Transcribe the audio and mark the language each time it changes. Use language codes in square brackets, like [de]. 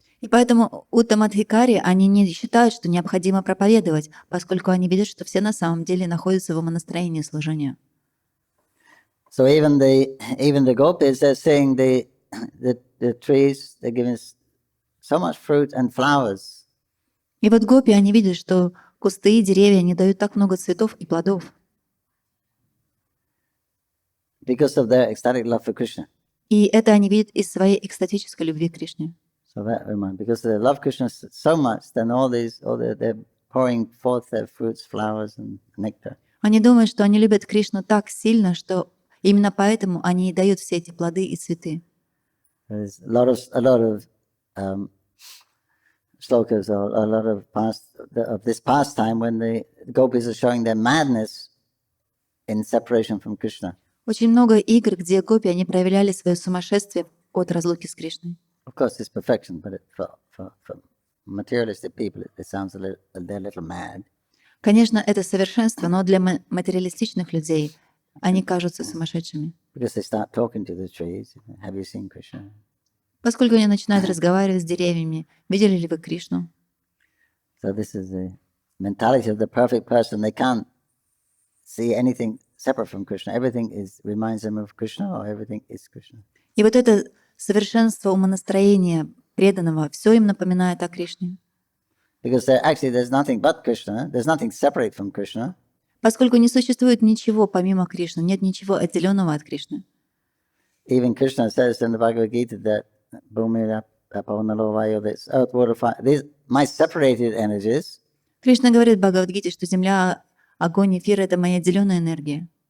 [ru] И поэтому уттамадхикари, они не считают, что необходимо проповедовать, поскольку они видят, что все на самом деле находятся в умонастроении служения. [en] So even the gopis, they're seeing the trees, they're giving so much fruit and flowers. [ru] И вот гопи, они видят, что кусты и деревья не дают так много цветов и плодов. [en] Because of their ecstatic love for Krishna. [ru] И это они видят из своей экстатической любви к Кришне. [en] So that because they love Krishna so much, then they're pouring forth their fruits, flowers, and nectar. [ru] Они думают, что они любят Кришну так сильно, что именно поэтому они и дают все эти плоды и цветы. [en] There's a lot of slokas, or a lot of this pastime when the gopis are showing their madness in separation from Krishna. [ru] Очень много игр, где гопи, они проявляли свое сумасшествие от разлуки с Кришной. [en] Of course, it's perfection, but for materialistic people, it sounds they're a little mad. [ru] Конечно, это совершенство, но для материалистичных людей они кажутся сумасшедшими. [en] Because they start talking to the trees. Have you seen Krishna? [ru] Поскольку они начинают разговаривать с деревьями, видели ли вы Кришну? [en] So this is the mentality of the perfect person. They can't see anything separate from Krishna. Everything reminds them of Krishna, or everything is Krishna. [ru] И вот это совершенство умонастроения преданного, все им напоминает о Кришне. [en] Because there's nothing but Krishna. There's nothing separate from Krishna. [ru] Поскольку не существует ничего помимо Кришны, нет ничего отделенного от Кришны. [en] Even Krishna says in the Bhagavad Gita that this earth, water, fire, these my separated energies. [ru] Кришна говорит в Бхагавад-гите, что земля, огонь, эфир — это моя отделенная энергия.